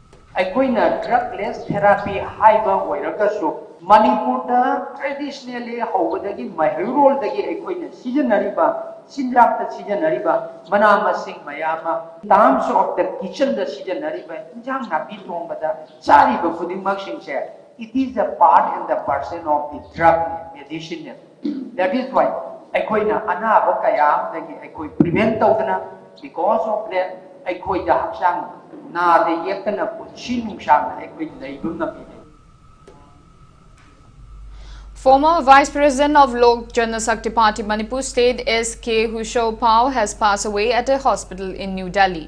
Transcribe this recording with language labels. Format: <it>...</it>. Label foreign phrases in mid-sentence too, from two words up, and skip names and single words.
<mni>ꯑꯩꯈꯣꯏꯅ</mni> <en>drugless therapy</en> <mni>ꯍꯥꯏꯕ ꯑꯣꯏꯔꯒꯁꯨ ꯃꯅꯤꯄꯨꯔꯗ ꯇ꯭ꯔꯦꯗꯤꯁꯅꯦꯜꯂꯤ ꯍꯧꯕꯗꯒꯤ ꯃꯩꯍꯧꯔꯣꯜꯗꯒꯤ ꯑꯩꯈꯣꯏꯅ ꯁꯤꯖꯤꯟꯅꯔꯤꯕ ꯆꯤꯟꯖꯥꯛꯇ ꯁꯤꯖꯤꯟꯅꯔꯤꯕ ꯃꯅꯥ ꯃꯁꯤꯡ ꯃꯌꯥꯝ ꯑꯃ</mni> <en>terms of the</en> <mni>ꯀꯤꯆꯟꯗ ꯁꯤꯖꯤꯟꯅꯔꯤꯕ ꯏꯟꯖꯥꯡ ꯅꯥꯄꯤ ꯊꯣꯡꯕꯗ ꯆꯥꯔꯤꯕ ꯈꯨꯗꯤꯡꯃꯛꯁꯤꯡꯁꯦ</mni> <en>it is a part and the parcel of the drug medicine. That is why</en> <mni>ꯑꯩꯈꯣꯏꯅ ꯑꯅꯥꯕ kaya amdagi ꯑꯩꯈꯣꯏ prevent tawdana</mni> <en>because of that</en> <mni>ꯑꯩꯈꯣꯏꯗ ꯍꯛꯆꯥꯡ ꯅꯥꯗ ꯌꯦꯛꯇꯅ ꯄꯨꯟꯁꯤ ꯅꯨꯡꯁꯥꯡꯅ ꯑꯩꯈꯣꯏ ꯂꯩꯕ ꯉꯝꯃꯤ.</mni> <en>Former Vice President of Lok Janashakti Party Manipur State S.K. Hushou Pao has passed away at a hospital in New Delhi.</en>